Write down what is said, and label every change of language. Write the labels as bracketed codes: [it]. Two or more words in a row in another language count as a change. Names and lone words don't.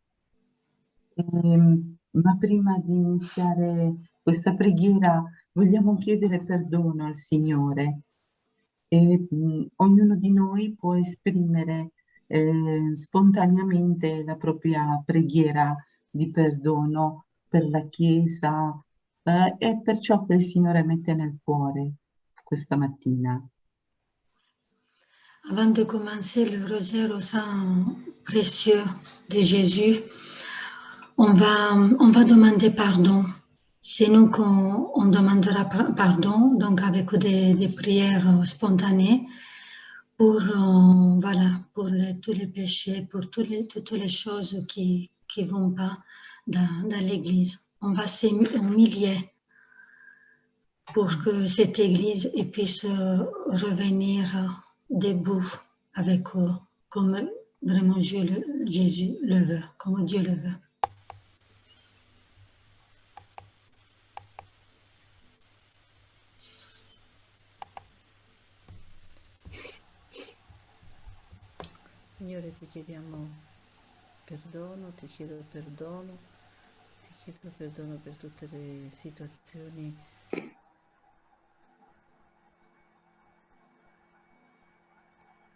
[it] Ma prima di iniziare questa preghiera vogliamo chiedere perdono al Signore e ognuno di noi può esprimere spontaneamente la propria preghiera di perdono per la Chiesa e per ciò che il Signore mette nel cuore questa mattina. [fr] Avant de commencer le rosaire au sang précieux de Jésus, on va demander pardon. C'est nous qu'on demandera pardon, donc avec des prières spontanées pour, pour tous les péchés, pour toutes les choses qui ne vont pas dans l'Église. On va s'humilier pour que cette Église puisse revenir debout avec comme vraiment Jésus le veut, comme Dieu le veut. [it] Signore, ti chiediamo perdono, ti chiedo perdono per tutte le situazioni